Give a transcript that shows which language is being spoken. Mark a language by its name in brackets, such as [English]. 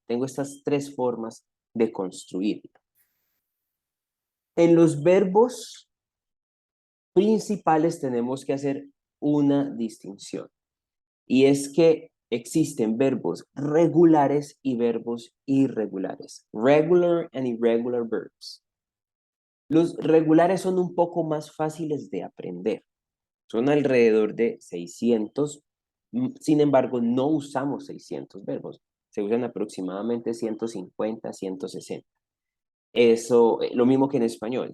[Spanish] Tengo estas tres formas de construirlo. En los verbos principales tenemos que hacer una distinción y es que existen verbos regulares y verbos irregulares. [English] Regular and irregular verbs. [Spanish] Los regulares son un poco más fáciles de aprender. Son alrededor de 600, sin embargo, no usamos 600 verbos. Se usan aproximadamente 150, 160. Eso, lo mismo que en español.